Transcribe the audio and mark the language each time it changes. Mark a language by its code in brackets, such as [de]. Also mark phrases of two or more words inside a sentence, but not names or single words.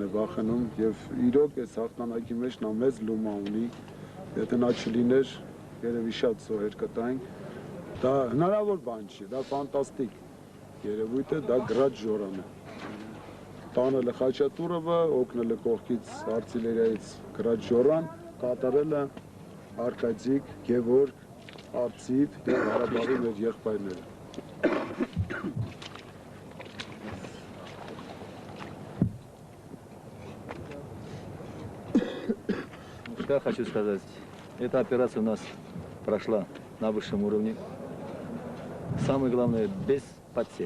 [hy] է վախենում և իրոք այս հաղթանակի մեջ նա մեծ լումա ունի, եթե նա չլիներ երևի շատ զոհեր կտայինք, դա հնարավոր բան չի, դա ֆանտաստիկ երևույթ է, դա Գրաջ Ժորան է։ Տանել է Խաչատուրովը, օգնել է կողքից արտիլերիայից Գրաջ Ժորան, կատարել է Արկադիկ, Գևորգ, Արծիվ և Ղարաբաղի մեր եղբայրները։ [ru] Что хочу сказать, эта операция у нас прошла на высшем уровне. Самое главное, без потерь.